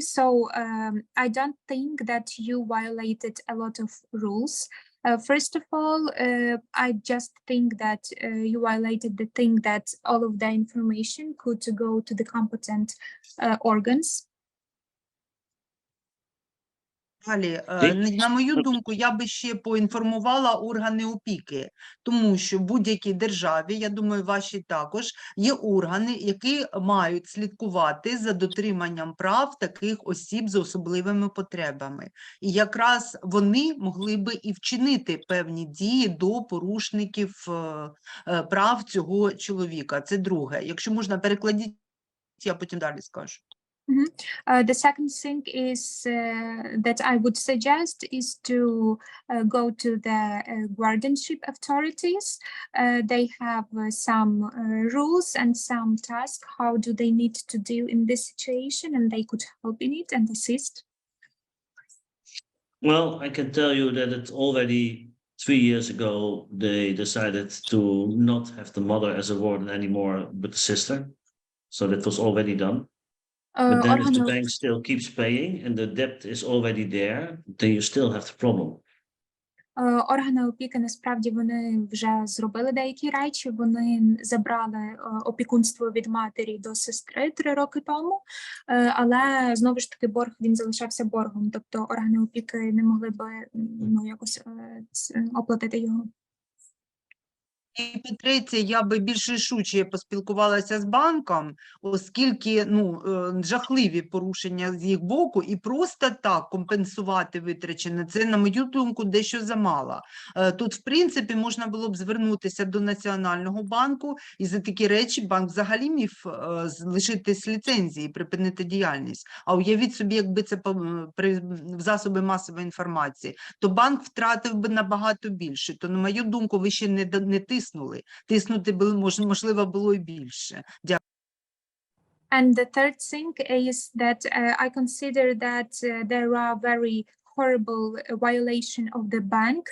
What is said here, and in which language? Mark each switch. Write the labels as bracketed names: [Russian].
[English] So I don't think that you violated a lot of rules. First of all, I just think that you violated the thing that all of the information could go to the competent organs. [Ukrainian] Далі, на мою думку, я би ще поінформувала органи опіки, тому що в будь-якій державі, я думаю, ваші також, є органи, які мають слідкувати за дотриманням прав таких осіб з особливими потребами. І якраз вони могли би і вчинити певні дії до порушників прав цього чоловіка. Це друге. Якщо можна, перекладіть, я потім далі скажу. [English] The second thing is that I would suggest is to go to the guardianship authorities. They have some rules and some tasks. How do they need to deal in this situation, and they could help in it and assist. Well, I can tell you that it's already 3 years ago, they decided to not have the mother as a warden anymore, but the sister. So that was already done. But then if the bank still keeps paying and the debt is already there, then you still have the problem. [Ukrainian] Органи опіки, насправді, вони вже зробили деякі речі. Вони забрали опікунство від матері до сестри 3 роки тому, але знову ж таки борг, він залишався боргом. Тобто органи опіки не могли би якось оплатити його. І по-третє, я би більш рішуче поспілкувалася з банком, оскільки жахливі порушення з їх боку, і просто так компенсувати витрачене, це, на мою думку, дещо замало. Тут, в принципі, можна було б звернутися до Національного банку, і за такі речі банк взагалі міг лишитись ліцензії, припинити діяльність. А уявіть собі, якби це в засоби масової інформації, то банк втратив би набагато більше. То, на мою думку, ви ще не тиснули. Тиснути, можливо, було і більше. Дякую. [English] And the third thing is that I consider that there are very horrible violation of the bank.